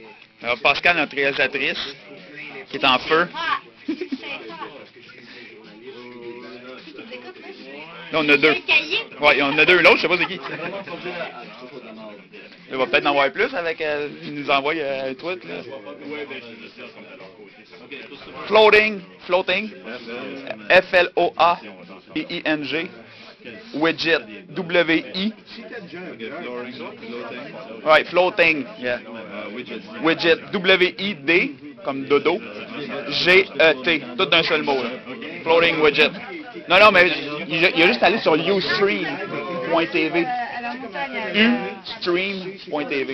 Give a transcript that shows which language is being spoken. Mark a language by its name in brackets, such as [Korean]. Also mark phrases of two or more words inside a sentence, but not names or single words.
[French] Alors, Pascal, notre réalisatrice, qui est en feu. Là, on a 2. Ouais, on a 2. L'autre, je sais pas c'est qui. Il va peut-être en avoir plus avec... il nous envoie un tweet, là. Floating. F-L-O-A-T-I-N-G. Widget. W-I. Ouais, [English] floating. Yeah. [French] Widget. W-I-D. Comme dodo. G-E-T. Tout d'un seul mot, là. [English] Floating Widget. [French] Non, mais il a juste allé sur ustream.tv. Ustream.tv.